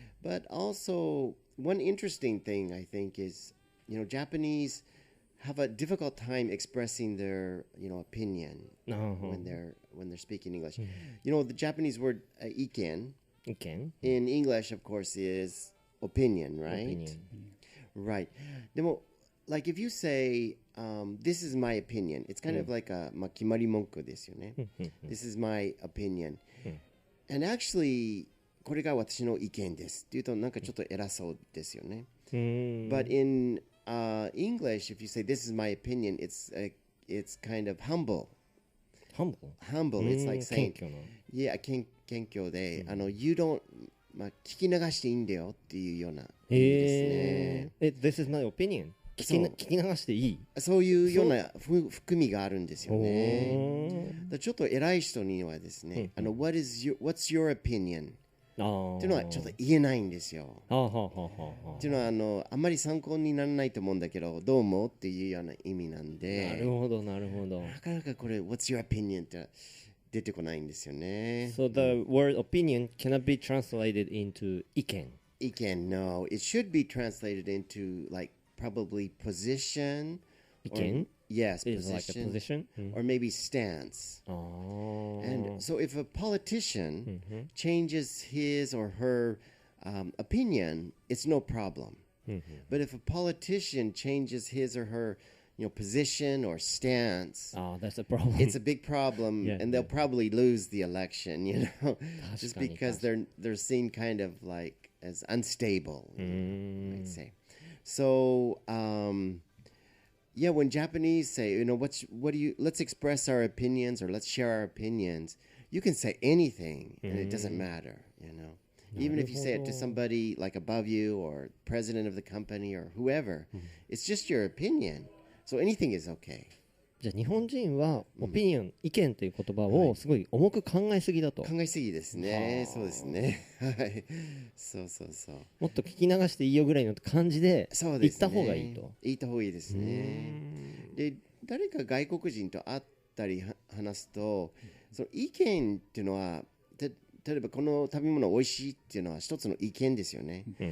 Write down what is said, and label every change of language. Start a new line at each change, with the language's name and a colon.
English: But also, one interesting thing I think is, Japanese have a difficult time expressing their, opinion when they're speaking English. The Japanese word iken in English, of course, is opinion, right? Right. Like if you say, this is my opinion, it's kind of like a
Japanese: kimari monku desu yo ne.
English: This is my opinion. And actually,
Japanese: これが私の意見ですって言うとなんかちょっと偉そうですよね。
English: But in English, if you say this is my opinion, it's kind of humble. Humble. It's like saying, yeah,
Japanese: 謙虚で、
English: you don't
Japanese: 聞き流していいんだよっていうような意味ですね。
English: This is my opinion.
Japanese: 聞き流していい？そういうような含みがあるんですよね。ちょっと偉い人にはですね、
English: what's your opinion?
Japanese: っていうのはちょっと言えないんですよ。っていうのはあんまり参考にならないと思うんだけど、どう思うっていうような意味なんで。なるほどなるほど。なかなかこれ
English: What's your opinion
Japanese: って出てこないんですよね。
English: So the word opinion cannot be translated into 意見。意見 No, it should be translated into like probably position.
Japanese: 意見
English: Yes, is position, like a position or maybe stance. And so if a politician changes his or her opinion, it's no problem. But if a politician changes his or her position or stance, that's a problem. It's a big problem, and they'll probably lose the election, just because they're seen kind of like as unstable, I'd say. So, yeah, when Japanese say, let's express our opinions or let's share our opinions, you can say anything and it doesn't matter, Even if you say it to somebody like above you or president of the company or whoever, it's just your opinion. So anything is okay.
Japanese: じゃあ日本人はオピニオン、意見という言葉をすごい重く考えすぎだと。考えすぎですね。そうですね。はい。そう。もっと聞き流していいよぐらいの感じで言った方がいいと。言った方がいいですね。で、誰か外国人と会ったり話すと、その意見っていうのは、例えばこの食べ物美味しいっていうのは一つの意見ですよね。